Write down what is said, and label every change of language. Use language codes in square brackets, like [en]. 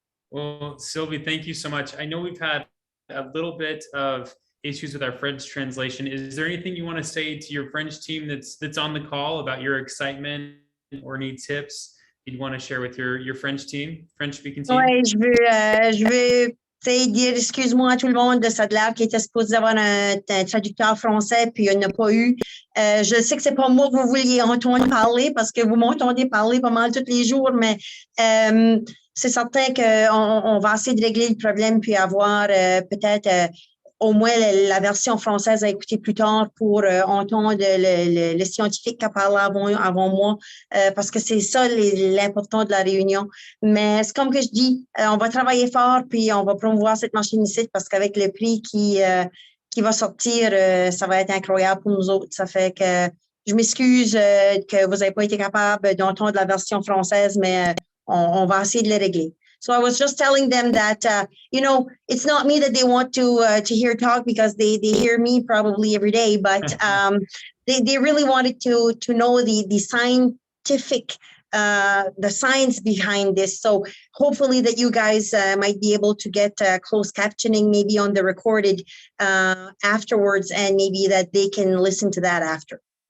[en] Well, Sylvie, thank you so much. I know we've had a little bit of issues with our French translation. Is there anything you want to say to your French team that's on the call about your excitement, or any tips you'd want to share with your French team, French speaking team? [fr] Ouais, je veux sais, dire excuse-moi à tout le monde, ça a l'air qu'il était supposé avoir un traducteur français, puis il n'y en a pas eu. Je sais que c'est pas moi que vous vouliez entendre parler parce que vous m'entendez parler pas mal tous les jours, mais c'est certain qu'on va essayer de régler le problème puis avoir peut-être au moins la version française à écouter plus tard pour entendre le scientifique qui a parlé avant moi, parce que c'est ça l'important de la réunion. Mais c'est comme que je dis, on va travailler fort, puis on va promouvoir cette machine ici, parce qu'avec le prix qui va sortir, ça va être incroyable pour nous autres. Ça fait que je m'excuse que vous n'avez pas été capable d'entendre la version française, mais on va essayer de les régler. [en] So I was just telling them that, you know, it's not me that they want to hear talk because they hear me probably every day, but they really wanted to know the scientific, the science behind this. So hopefully that you guys might be able to get closed captioning maybe on the recorded afterwards, and maybe that they can listen to that after.